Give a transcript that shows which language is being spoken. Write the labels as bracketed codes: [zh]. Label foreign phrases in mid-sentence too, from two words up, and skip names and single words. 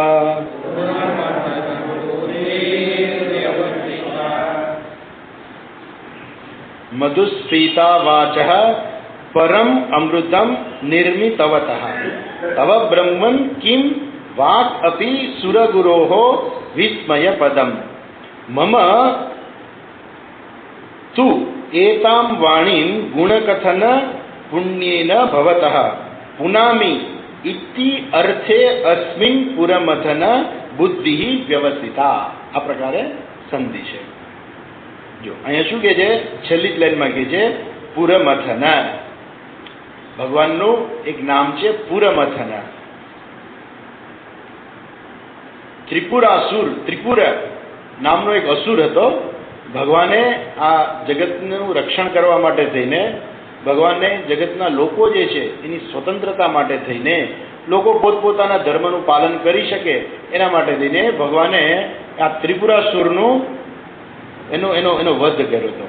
[sa] मधुस्फीता वाचः परम अमृतम निर्मितवतः तव ब्रह्मन् किं वाक् अपि सुरगुरोः विस्मय पदम मम तु एतां वाणीं गुणकथन पुण्येन भवतः पुनामि इति अर्थे अस्मिन् पुरमथन बुद्धि व्यवसिता। [gu] આ પ્રકારે સંધિ હૈ। જો અહીં શું કહે છે છેલ્લી જ લાઇનમાં કહે છે छेल्ली ज लाइनमां कहे छे पुरमथन भगवानનું એક નામ છે પુરમથન। ત્રિપુરાસુર ત્રિપુર નામનો એક અસુર હતો। ભગવાને આ જગતનું રક્ષણ કરવા માટે થઈને ભગવાને જગતના લોકો જે છે એની સ્વતંત્રતા માટે થઈને લોકો પોતપોતાના ધર્મનું પાલન કરી શકે એના માટે થઈને ભગવાને આ ત્રિપુરાસુરનું એનો એનો એનો વધ કર્યો હતો।